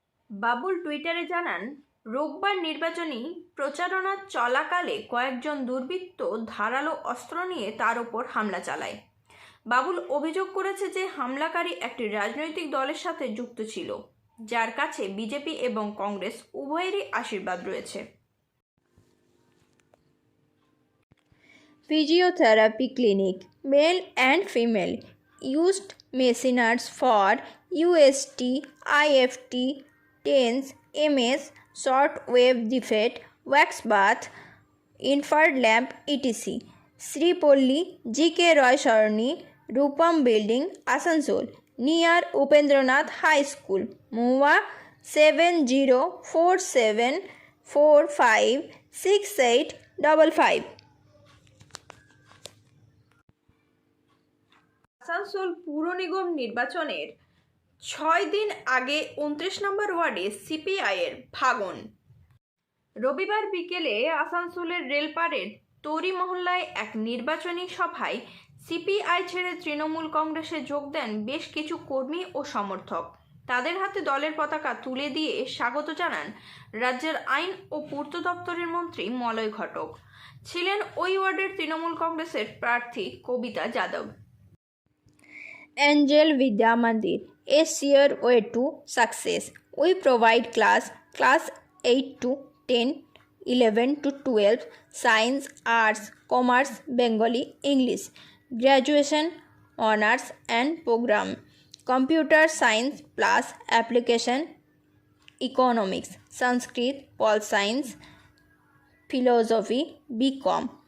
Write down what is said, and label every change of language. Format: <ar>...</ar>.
<bn>বাবুল টুইটারে জানান, রোববার নির্বাচনী প্রচারণা চলাকালে কয়েকজন দুর্বৃত্ত ধারালো অস্ত্র নিয়ে তার ওপর হামলা চালায়। বাবুল অভিযোগ করেছে যে হামলাকারী একটি রাজনৈতিক দলের সাথে যুক্ত ছিল, যার কাছে বিজেপি এবং কংগ্রেস উভয়েরই আশীর্বাদ রয়েছে।</bn> <en>Physiotherapy clinic, male and female, used machineries for UST, IFT, TENS, MS, short wave defect, wax bath, infrared lamp, etc. Sri Polli GK Roy Saroni, Rupam Building, Asansol, near Upendranath High School, MOA 7047456855।</en> <bn>Asansol পুর নিগম নির্বাচনের 6 দিন আগে 29 নম্বর ওয়ার্ডে সিপিআইয়ের ভাঙন। রবিবার বিকেলে আসানসোলের রেলপাড়ের তরি মহল্লায় এক নির্বাচনী সভায় সিপিআই ছেড়ে তৃণমূল কংগ্রেসে যোগ দেন বেশ কিছু কর্মী ও সমর্থক। তাদের হাতে দলের পতাকা তুলে দিয়ে স্বাগত জানান রাজ্যের আইন ও পূর্ত দপ্তরের মন্ত্রী মলয় ঘটক। ছিলেন ওই ওয়ার্ডের তৃণমূল কংগ্রেসের প্রার্থী কবিতা Yadav.</bn> <en>Angel Vidya Mandir, a sure way to success. We provide class 8 to 10, 11 to 12, science, arts, commerce, Bengali, English, graduation, honors and program, computer science plus application, economics, Sanskrit, Pol Science, philosophy, BCom.</en>